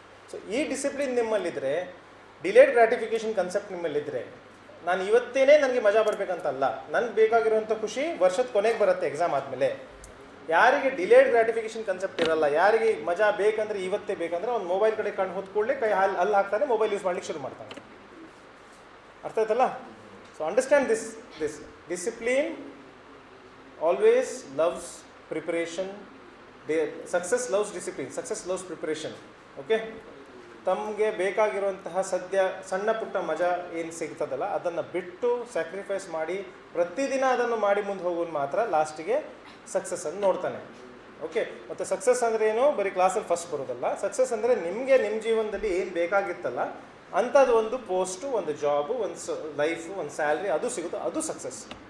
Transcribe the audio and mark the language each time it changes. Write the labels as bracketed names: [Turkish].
[Kannada] So ಈ discipline ನಿಮ್ಮಲ್ಲಿದ್ದರೆ, delayed ಗ್ರಾಟಿಫಿಕೇಷನ್ concept ನಿಮ್ಮಲ್ಲಿದ್ದರೆ, ನಾನು ಇವತ್ತೇನೆ ನನಗೆ ಮಜಾ ಬರಬೇಕಂತಲ್ಲ, ನನಗೆ ಬೇಕಾಗಿರುವಂಥ ಖುಷಿ ವರ್ಷದ ಕೊನೆಗೆ ಬರುತ್ತೆ ಎಕ್ಸಾಮ್ ಆದಮೇಲೆ. ಯಾರಿಗೆ ಡಿಲೇಡ್ ಗ್ರಾಟಿಫಿಕೇಷನ್ ಕನ್ಸೆಪ್ಟ್ ಇರಲ್ಲ, ಯಾರಿಗೆ ಮಜಾ ಬೇಕಂದ್ರೆ ಇವತ್ತೇ ಬೇಕಂದ್ರೆ ಅವ್ನು ಮೊಬೈಲ್ ಕಡೆ ಕಣ್ಣು ಹೊತ್ತು ಕೂಡಲೇ ಕೈ ಅಲ್ಲಿ ಹಾಕ್ತಾನೆ, ಮೊಬೈಲ್ ಯೂಸ್ ಮಾಡ್ಲಿಕ್ಕೆ ಶುರು ಮಾಡ್ತಾನೆ. ಅರ್ಥ ಆಯ್ತಲ್ಲ? [English] So understand this discipline always loves preparation. Success loves discipline, success loves preparation. Okay, [Kannada] ತಮಗೆ ಬೇಕಾಗಿರುವಂತಹ ಸದ್ಯ ಸಣ್ಣ ಪುಟ್ಟ ಮಜಾ ಏನು ಸಿಗ್ತದಲ್ಲ ಅದನ್ನು ಬಿಟ್ಟು ಸ್ಯಾಕ್ರಿಫೈಸ್ ಮಾಡಿ ಪ್ರತಿದಿನ ಅದನ್ನು ಮಾಡಿ ಮುಂದೆ ಹೋಗೋದು ಮಾತ್ರ ಲಾಸ್ಟಿಗೆ ಸಕ್ಸಸ್ಸನ್ನು ನೋಡ್ತಾನೆ. ಓಕೆ, ಮತ್ತು ಸಕ್ಸಸ್ ಅಂದರೆ ಏನು, ಬರೀ ಕ್ಲಾಸಲ್ಲಿ ಫಸ್ಟ್ ಬರೋದಲ್ಲ. ಸಕ್ಸಸ್ ಅಂದರೆ ನಿಮಗೆ ನಿಮ್ಮ ಜೀವನದಲ್ಲಿ ಏನು ಬೇಕಾಗಿತ್ತಲ್ಲ ಅಂಥದ್ದು ಒಂದು ಪೋಸ್ಟು, ಒಂದು ಜಾಬು, ಒಂದು ಲೈಫು, ಒಂದು ಸ್ಯಾಲ್ರಿ ಅದು ಸಿಗುತ್ತೋ ಅದು ಸಕ್ಸಸ್.